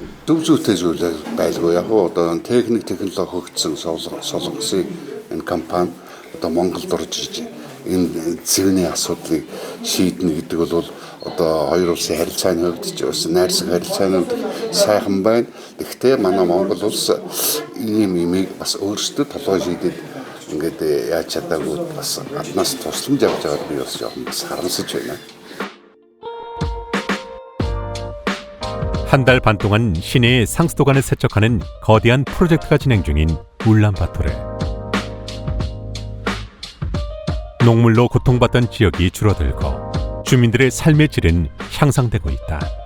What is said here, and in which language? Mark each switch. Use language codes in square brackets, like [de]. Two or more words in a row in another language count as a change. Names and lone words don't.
[mn] Зөв зүйтэй зүйл байлгүй. Яг одоо техник технологи хөгжсөн солонгосын энэ компани одоо Монголд орж ирж энэ цэвний асуудлыг шийднэ гэдэг бол одоо хоёр улсын харилцааны хувьд ч бас найрсаг харилцаанууд сайхан байна. Гэхдээ манай Монгол улс ийм имийг бас өөрсдөө толгой шийдээд ингээд яаж чадаагүй бас гаднаас тусламж авч байгааг би бас жоохон бас харамсаж байна. [ko] 한 달 반 동안 시내의 상수도관을 세척하는 거대한 프로젝트가 진행 중인 울란바토르. 농물로 고통받던 지역이 줄어들고 주민들의 삶의 질은 향상되고 있다.